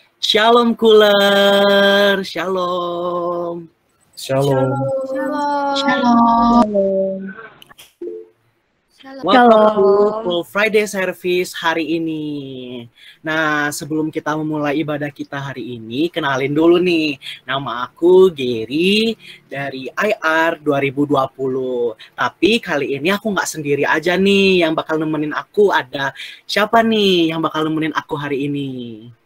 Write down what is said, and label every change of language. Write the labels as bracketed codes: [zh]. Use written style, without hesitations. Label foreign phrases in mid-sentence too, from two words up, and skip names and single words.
[id] Shalom Cooler, Shalom. Shalom. Shalom. [en] Welcome to Full Friday Service [id] hari ini. Nah, sebelum kita memulai ibadah kita hari ini, kenalin dulu nih. Nama aku Gary dari IR 2020. Tapi kali ini aku nggak sendiri aja nih. Yang bakal nemenin aku ada siapa nih yang bakal nemenin aku hari ini?